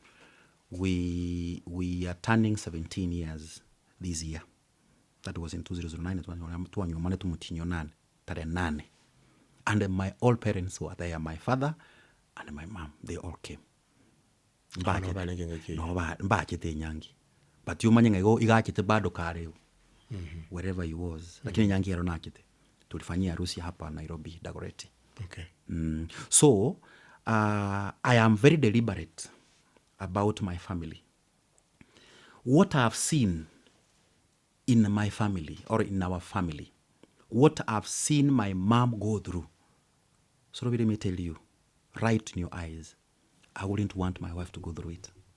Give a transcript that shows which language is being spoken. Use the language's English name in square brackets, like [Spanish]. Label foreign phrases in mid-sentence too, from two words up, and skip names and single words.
[English] We are turning 17 years this year. That was in 2009. And my all parents were there, my father and my mom. They all came. But you [Gusii] manyanga go igachite bado kare [English] wherever he was. [Gusii] Lakini nyangi ero nakite. [Swahili] Tulifanyia harusi hapa Nairobi, Dagoretti. [English] Okay. So I am very deliberate about my family. What I have seen in my family or in our family, what I've seen my mom go through. So let me tell you, right in your eyes, I wouldn't want my wife to go through it.